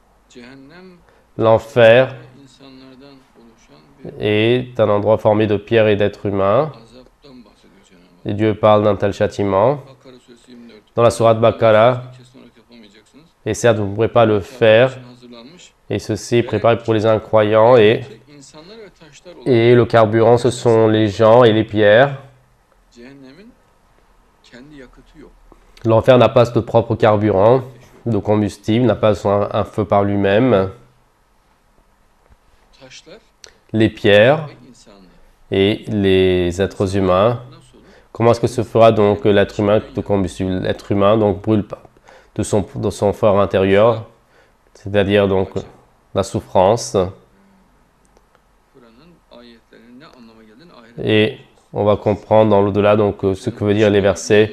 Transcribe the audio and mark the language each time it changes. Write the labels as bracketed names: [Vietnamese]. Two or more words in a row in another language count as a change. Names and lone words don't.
[Turkish] Cehennem [French] L'enfer [Turkish] insanlardan oluşan bir [French] est un endroit formé de pierres et d'êtres humains. [Turkish] azaptan bahsediyor Cenab-ı [French] Et Dieu parle d'un tel châtiment. [Turkish] Hak. Bakara suresi 24. [French] Dans la sourate Bakara, [Turkish] Kesin olarak yapamayacaksınız. [French] et certes, vous ne pourrez pas le faire, [Turkish] Için hazırlanmış. [French] et ceci est préparé pour les incroyants, [Turkish] İnsanlar ve taşlar olan [French] et le carburant, ce sont les gens et les pierres. [Turkish] cehennemin kendi yakıtı yok. [French] L'enfer n'a pas de propre carburant, de combustible, n'a pas un feu par lui-même. [Turkish] Taşlar [French] Les pierres [Turkish] ve insanlar. [French] et les êtres humains. [Turkish] Nasıl olur? [French] Comment est-ce que se fera donc l'être humain de combustible? L'être humain donc brûle de son fort intérieur, c'est-à-dire donc la souffrance. [Turkish] Kur'an'ın ayetlerinin ne anlama geldiğini ahiret. [French] Et on va comprendre dans l'au-delà donc ce que veut dire les versets.